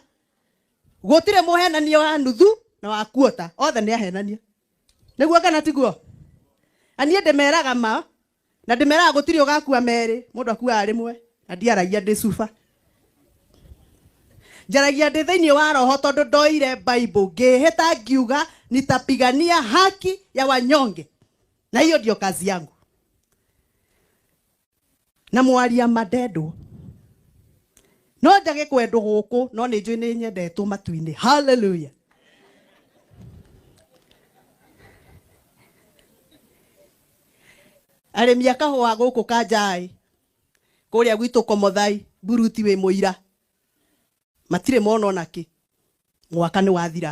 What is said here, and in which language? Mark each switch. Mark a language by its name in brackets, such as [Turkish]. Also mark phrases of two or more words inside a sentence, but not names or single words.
[Kikuyu] Gutire muhenania wa nuthu na wa kuota, othe ni ahenania. Niguo kana tiguo? Anie ndemeraga ma na ndemeraga gutiri ugakua meri, mundu akua rimwe na ndiaragia ndi cuba. Njaragia ndi thiini wa roho tondu ndoire Bible ngihita ngiuga nitapigania [Swahili] haki ya wanyonge. Na hiyo ndio kazi yangu. [Kikuyu] Na mwaria madendo. No ndage kwendwo guku, no ni njui ni nyendetwo matu-ini. Hallelujah. Arĩmi a kahũa gũkũ Kanjai kũrĩa gwitũ Komothai Buruti wĩ mũira matirĩ mona ona kĩ, mwaka nĩ wathira.